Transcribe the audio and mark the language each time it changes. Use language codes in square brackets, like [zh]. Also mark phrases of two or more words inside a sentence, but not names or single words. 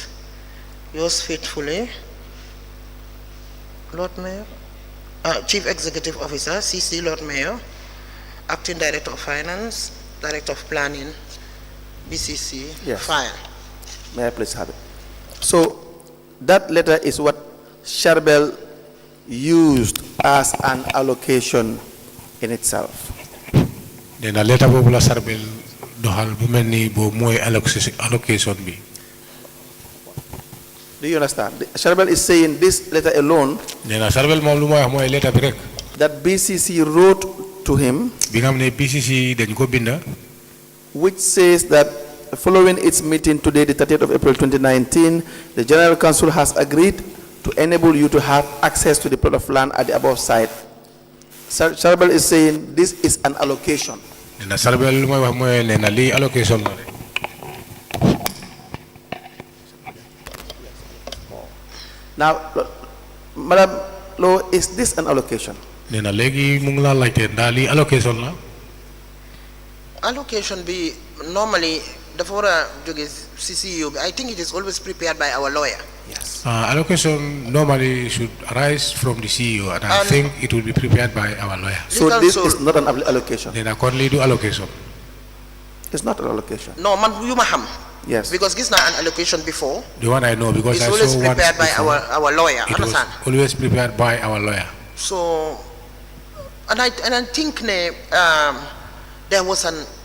[en] Yours faithfully, Lord Mayor, Chief Executive Officer, CC Lord Mayor, Acting Director of Finance, Director of Planning, BCC, Yes. Fire. May I please have it? So, that letter is what Charbel used as an allocation in itself. [wo] Nena letter bobu la Charbel doxal bu melni bo moy allocation bi. [en] Do you understand? Charbel is saying this letter alone [wo] Nena Charbel mom lu moy wax moy letter bi rek. [en] that BCC wrote to him, [wo] Bi nga xamne BCC dañ ko binda [en] which says that following its meeting today, the 30th of April 2019, the General Council has agreed to enable you to have access to the plot of land at the above site. Charbel is saying this is an allocation. [wo] Nena Charbel lu moy wax moy nena li allocation la. [en] Now, Madam Lowe, is this an allocation? [wo] Nena legi mu ngi la laajte nda li allocation la. [en] Allocation be normally the fora CCU. I think it is always prepared by our lawyer. Yes. Allocation normally should arise from the CEO, and I think it will be prepared by our lawyer. So this is not an allocation. [wo] Nena kon li du allocation. [en] It's not an allocation. No, man, you maham. Yes. Because this is not an allocation before. The one I know because It's I always saw one prepared by before. our lawyer. It was Understand? always prepared by our lawyer. So, and I think there was an.